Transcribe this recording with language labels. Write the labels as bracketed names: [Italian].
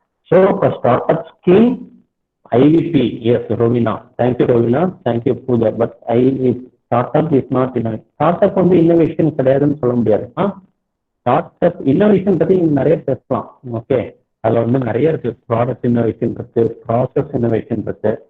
[Tamil] So இப்போ start up scheme IVP, yes, Rovina. [English] Thank you, Rovina. Thank you, Pooja. But startup is not innovation. [Tamil] Startup வந்து innovation கிடையாதுன்னு சொல்ல முடியாது. Startup innovation பத்தி நிறைய பேசலாம். ஓகே, அதுல வந்து நிறைய இருக்கு. ப்ராடக்ட் இன்னோவேஷன் இருக்கு, ப்ராசஸ் இன்னோவேஷன் இருக்கு.